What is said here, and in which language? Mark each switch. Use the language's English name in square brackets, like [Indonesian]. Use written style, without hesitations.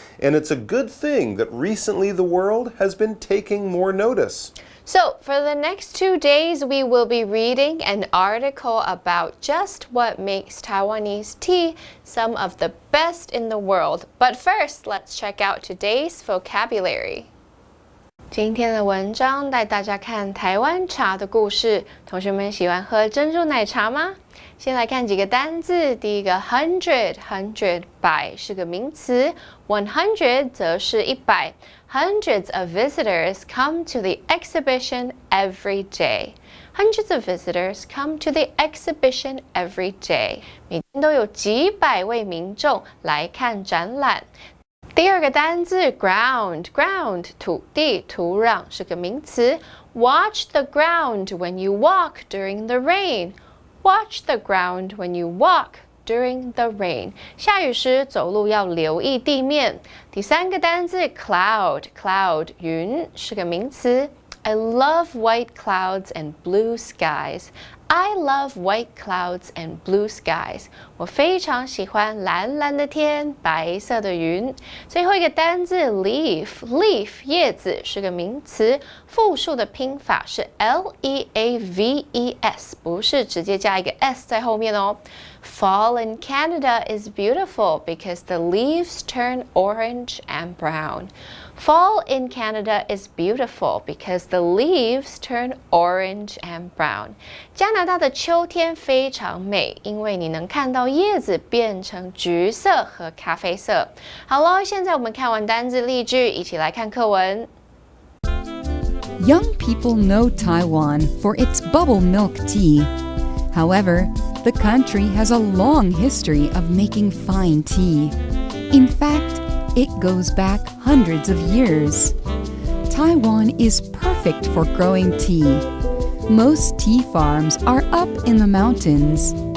[English] And it's a good thing that recently the world has been taking more notice. So, for the next 2 days, we will be reading an article about just what makes Taiwanese tea some of the best in the world. But first, let's check out today's vocabulary. [Chinese] 今天的文章带大家看台湾茶的故事。同学们喜欢喝珍珠奶茶吗？先来看几个单字。第一个 hundred 百是个名词 ，100 则是100。 [English] Hundreds of visitors come to the exhibition every day. Hundreds of visitors come to the exhibition every day. [Chinese] 每天都有几百位民众来看展览。第二个单字 [English] ground [Chinese] 土地土壤是个名词 [English] Watch the ground when you walk during the rain. Watch the ground when you walk during the rain. [Chinese] 下雨时走路要留意地面。第三个单字 [English] cloud [Chinese] 云是个名词 [English] I love white clouds and blue skies. I love white clouds and blue skies. [Chinese] 我非常喜欢蓝蓝的天，白色的云。最后一个单字 leaf 叶子是个名词，复数的拼法是 leaves， 不是直接加一个 s 在后面哦。 [English] Fall in Canada is beautiful because the leaves turn orange and brown. Fall in Canada is beautiful because the leaves turn orange and brown. [Chinese] 加拿大的秋天非常美，因为你能看到叶子变成橘色和咖啡色。好咯，现在我们看完单字例句，一起来看课文。 [English] Young people know Taiwan for its bubble milk tea. However, the country has a long history of making fine tea. In fact, it goes back hundreds of years. Taiwan is perfect for growing tea. Most tea farms are up in the mountains.